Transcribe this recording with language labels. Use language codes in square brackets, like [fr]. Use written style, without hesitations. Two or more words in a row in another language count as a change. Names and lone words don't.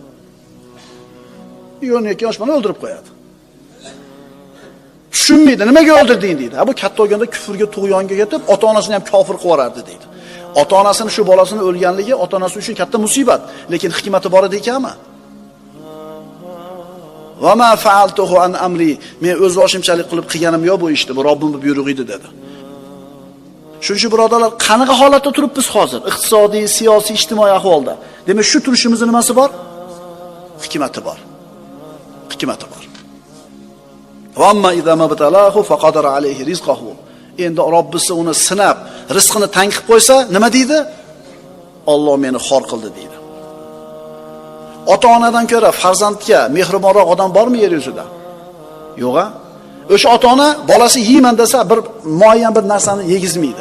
[uz] 12 yosh bolani o'ldirib qo'yadi. Tushunmaydi, nimaga o'ldirding deydi. Bu katta bo'lganda kufrga, tug'yonga ketib, ota-onasini ham kofir qilib yuborardi deydi. Ota-onasini shu bolasini o'lganligi ota-onasi uchun katta musibat, lekin hikmati bor edi ekanmi? [ar] وما فعلته عن أمري, [uz] men o'z boshimchalik qilib qilganim yo'q bu ishni, bu Robbimning buyrug'i edi dedi. Shuning birodarlar, qanaqa holatda turibmiz hozir? Iqtisodiy, siyosiy, ijtimoiy ahvolda. Demak, shu turishimizning nimasi bor? Hikmati bor. Hikmati bor. [ar] وأما إذا ما ابتلاه فقدر عليه رزقه. [uz] Endi Robbisi uni sinab, rizqini tang qilib qo'ysa, nima deydi? Alloh meni xor qildi deydi. Ota-onadan ko'ra farzandga mehribonroq odam bormi yer yuzida? Yo'q-a? O'sha ota-ona bolasi yeyman desa, bir muayyan bir narsani yegizmaydi.